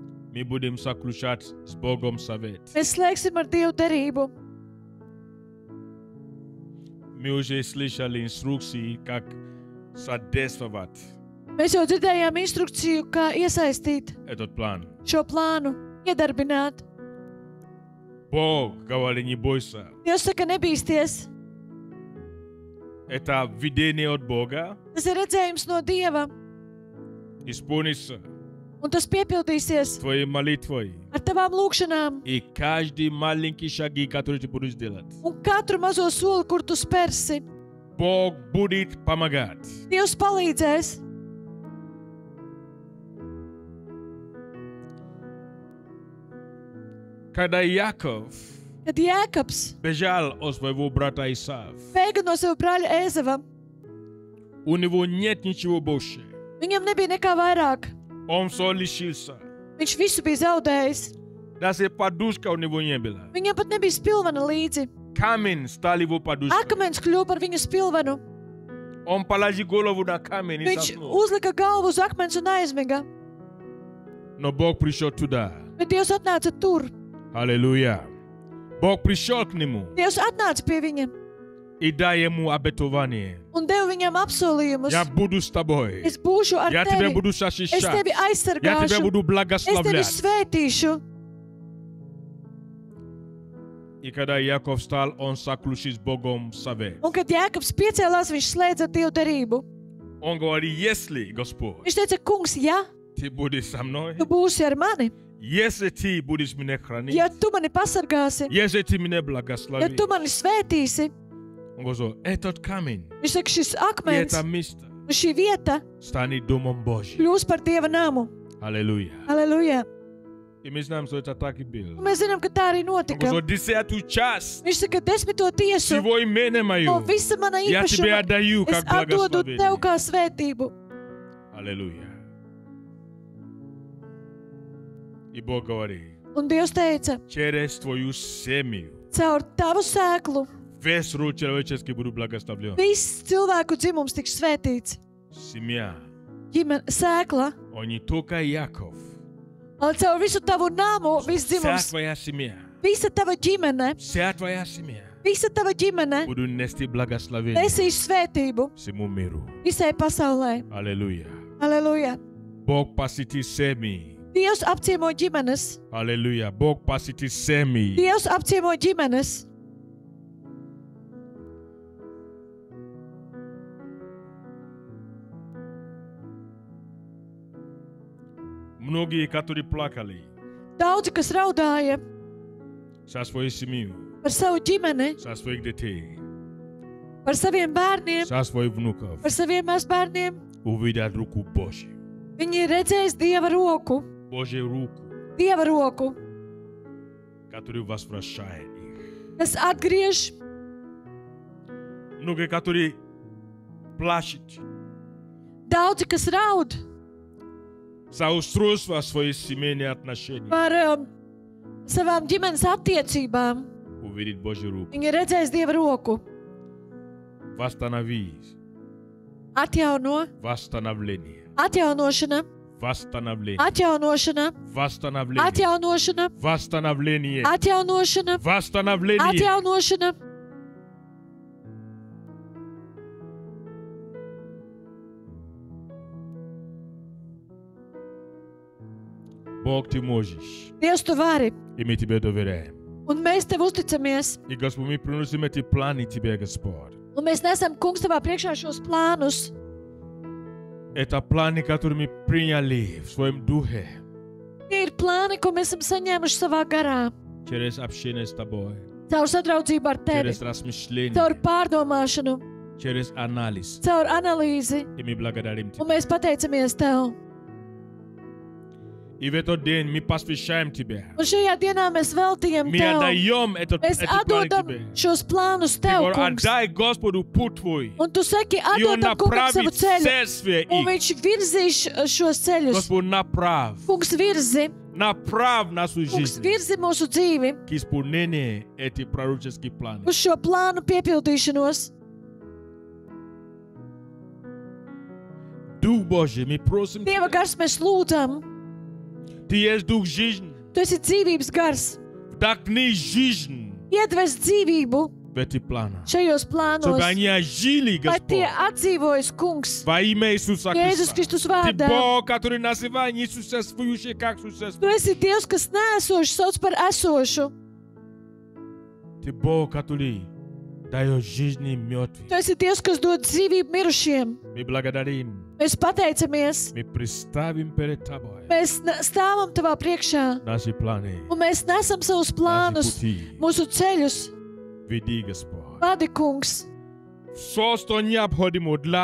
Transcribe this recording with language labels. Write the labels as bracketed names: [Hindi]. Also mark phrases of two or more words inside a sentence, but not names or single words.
[Russian] Мы будем заключать с Богом завет. [Latvian] Mēs slēgsim ar Dievu derību. [Russian] Мы уже слышали инструкции, как содействовать [Latvian] Mēs jau dzirdējām instrukciju, kā iesaistīt [Russian] этот план. [Latvian] šo plānu, iedarbināt. [Russian] Бог говорит, не бойся. [Latvian] Dievs saka, nebīsties. [Russian] Это видение от Бога. [Latvian] Tas ir redzējums no Dieva, [Russian] Исполнится [Latvian] un tas piepildīsies [Russian] твоей молитвой. [Latvian] ar tavām lūgšanām. [Russian] И каждый маленький шаги, который ты будешь делать, [Latvian] Un katru mazo soli, kur tu spērsi, [Russian] Бог будет помогать. [Latvian] Dievs palīdzēs. [Russian] Когда Яков [Latvian] Kad Jēkabs [Russian] бежал от своего брата Исава, [Latvian] bēga no sava brāļa Ēzava, [Russian] у него нет ничего больше. [Latvian] viņam nebija nekā vairāk. [Russian] Он все лишился. [Latvian] Viņš visu bija zaudējis. [Russian] Даже подушка у него не было. [Latvian] Viņam pat nebija spilvena līdzi. [Russian] Камень стал его подушкой. [Latvian] Akmens kļuva par viņu spilvenu. [Russian] Он положил голову на камень и [Latvian] Viņš [Russian] заснул. [Latvian] uzlika galvu uz akmens un aizmiga. [Russian] Но Бог пришел туда. [Latvian] Bet Dievs atnāca tur. [Russian] Аллилуйя. Бог пришел к нему [Latvian] Dievs atnāca pie viņa [Russian] и дал ему обетование. [Latvian] un deva viņam apsolījumus. [Russian] Я буду с тобой. [Latvian] Es būšu ar [Russian] Я тебя [Latvian] tevi. [Russian] буду [Latvian] Es [Russian] защищать. [Latvian] tevi [Russian] Я тебя [Latvian] aizsargāšu. [Russian] буду [Latvian] Es tevi [Russian] благословлять. [Latvian] svētīšu. [Russian] И когда Яков встал, он заключил с Богом совет. [Latvian] Un kad Jēkabs piecēlās, viņš slēdza Dievu derību. [Russian] Он говорит, если, Господь, [Latvian] Viņš teica, kungs, ja [Russian] ты будешь со мной, [Latvian] tu būsi ar mani, [Russian] если ты будешь меня хранить, [Latvian] ja tu mani pasargāsi, [Russian] если ты меня [Latvian] ja [Russian] благословишь, [Latvian] tu mani svētīsi, [Russian] он говорит, этот камень [Latvian] viņš saka, šis [Russian] и [Latvian] akmens [Russian] это место [Latvian] un šī vieta [Russian] станет домом Божьим. [Latvian] kļūs par Dieva namu. [Russian] Аллилуйя. [Latvian] Aleluja! [Russian] И мы знаем, что это так и было. [Latvian] Un mēs zinām, ka tā arī [Russian] Он [Latvian] notika. [Russian] говорит, 10 час [Latvian] Viņš saka, 10. tiesu [Russian] всего имени [Latvian] no [Russian] мое [Latvian] visa mana [Russian] я тебе [Latvian] īpašuma [Russian] отдаю [Latvian] es [Russian] как [Latvian] atdodu tev [Russian] благословение. [Latvian] kā svētību. [Russian] Аллилуйя. И Бог говорит, [Latvian] Un Dievs teica, [Russian] через твою семью [Latvian] caur tavu sēklu [Russian] весь род человеческий буду благословлен. [Latvian] viss cilvēku dzimums tiks svētīts. [Russian] Семья, [Latvian] Ģimene, sēkla, [Russian] он не только Яков. [Latvian] un caur visu tavu namu, viss [Russian] Вся [Latvian] dzimums, [Russian] твоя семья, [Latvian] visa tava ģimene, [Russian] вся твоя семья [Latvian] visa tava ģimene [Russian] будут нести благословение [Latvian] nesīs svētību [Russian] всему миру. [Latvian] visai pasaulē. [Russian] Аллилуйя. [Latvian] Aleluja! [Russian] Бог посетит семьи. [Latvian] Dievs apciemo ģimenes. [Russian] Аллилуйя. Бог посетит семьи. [Latvian] Dievs apciemo ģimenes. [Russian] Многие, которые плакали [Latvian] Daudzi, kas raudāja [Russian] за свою семью, [Latvian] par savu ģimeni, [Russian] за своих детей, [Latvian] par saviem bērniem, [Russian] за своих внуков, [Latvian] par saviem mazbērniem, [Russian] увидят руку Божью. [Latvian] viņi ir redzējuši Dieva roku, [Russian] Божью руку, [Latvian] Dieva roku, [Russian] которая возвращает их. [Latvian] kas atgriež. [Russian] Многие, которые плачут [Latvian] Daudzi, kas raud [Russian] за устройство своих семейных отношений, [Latvian] par savām ģimenes attiecībām, [Russian] увидит Божью руку. [Latvian] viņi ir redzējuši Dieva roku. [Russian] Восстановить. Восстановление. [Latvian] Atjaunošana, [Russian] Восстановление. [Latvian] atjaunošana, [Russian] Восстановление. [Latvian] atjaunošana, [Russian] Восстановление. [Latvian] atjaunošana, [Russian] Восстановление. [Latvian] atjaunošana. [Russian] Бог, ты можешь. [Latvian] Dievs, tu vari, [Russian] И мы тебе доверяем. [Latvian] un mēs tev uzticamies. [Russian] И, Господь, мы приносим эти планы тебе, Господь. [Latvian] Un mēs nesam, kungs, tavā priekšā šos plānus. [Russian] Это планы, которые мы приняли в своем духе [Latvian] Tie ir plāni, ko mēs esam saņēmuši savā garā. [Russian] через общение с тобой, [Latvian] Caur sadraudzību ar tevi, [Russian] через размышление, [Latvian] caur pārdomāšanu, [Russian] через анализ. [Latvian] caur analīzi. [Russian] И мы благодарим [Latvian] Un [Russian] тебя. [Latvian] mēs pateicamies tev. [Russian] И в этот день мы посвящаем тебя. [Latvian] Un šajā dienā mēs veltījam [Russian] Мы [Latvian] tev. [Russian] отдаем [Latvian] Mēs [Russian] эти планы [Latvian] atdodam [Russian] тебе. [Latvian] šos plānus [Russian] Ты [Latvian] tev, [Russian] говоришь, [Latvian] kungs. [Russian] отдай Господу путь твой. [Latvian] Un tu saki, [Russian] И Он [Latvian] atdodam kungam savu [Russian] направит [Latvian] ceļu. [Russian] следствие [Latvian] Un [Russian] их. [Latvian] viņš virzīs šos ceļus. [Russian] Господь, направь. [Latvian] Kungs virzi, [Russian] Направь нашу [Latvian] kungs [Russian] жизнь [Latvian] virzi mūsu dzīvi [Russian] к исполнению этих пророческих планов. [Latvian] uz šo plānu piepildīšanos. [Russian] Дух Божий, мы просим [Latvian] Dieva [Russian] Тебя, [Latvian] gars mēs lūdzam, [Russian] Ты есть дух жизни. [Latvian] Tu esi dzīvības gars. [Russian] Вдохни жизнь [Latvian] Iedves dzīvību [Russian] в эти планы. [Latvian] šajos [Russian] Чтобы [Latvian] plānos, [Russian] они ожили, [Latvian] lai tie [Russian] Господь. [Latvian] atdzīvojas, kungs. [Russian] Во имя Иисуса [Latvian] Jēzus [Russian] Христа. [Latvian] Kristus [Russian] Ты [Latvian] vārdā. [Russian] Бог, который называет несуществующее как [Latvian] Tu [Russian] существующее. [Latvian] esi Dievs, kas neesošu sauc par esošu. [Russian] Ты Бог, который дает жизни мертвым. [Latvian] Tu esi Dievs, kas dod dzīvību mirušiem. [Russian] Мы благодарим. [Latvian] Mēs pateicamies. [Russian] Мы представим перед Тобой [Latvian] Mēs stāvam Tavā priekšā. [Russian] наши планы, [Latvian] Un mēs nesam savus [Russian] наши [Latvian] plānus, [Russian] пути. [Latvian] mūsu ceļus. [Russian] Веди, Господь. [Latvian] Vadi, kungs. [Russian] Все, что необходимо для